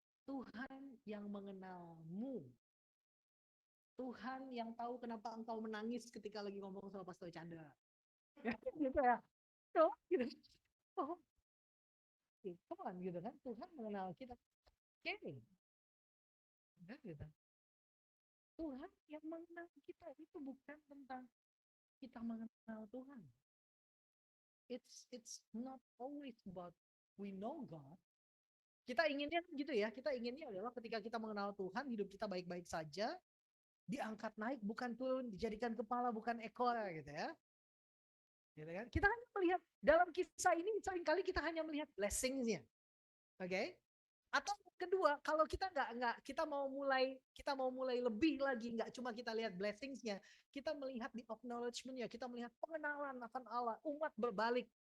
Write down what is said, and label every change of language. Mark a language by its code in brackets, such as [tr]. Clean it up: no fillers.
[id] Tuhan yang mengenalmu. Tuhan yang tahu kenapa engkau menangis ketika lagi ngomong sama Pastor Chandra. Ya, gitu ya. Oh, gitu. Oh. [en] Come on, [id] gitu kan. Tuhan mengenal kita. Caring. Gitu. Tuhan yang mengenal kita itu bukan tentang kita mengenal Tuhan. [en] It's not always about we know God. [id] Kita inginnya gitu ya, kita inginnya adalah ketika kita mengenal Tuhan, hidup kita baik-baik saja, diangkat naik bukan turun, dijadikan kepala bukan ekor gitu ya. Gitu kan? Kita hanya melihat dalam kisah ini seringkali kita hanya melihat blessings-nya. Oke? Atau kedua, kalau kita kita mau mulai lebih lagi, nggak cuma kita lihat blessings-nya, kita melihat di acknowledgement-nya, kita melihat pengenalan akan Allah, umat berbalik.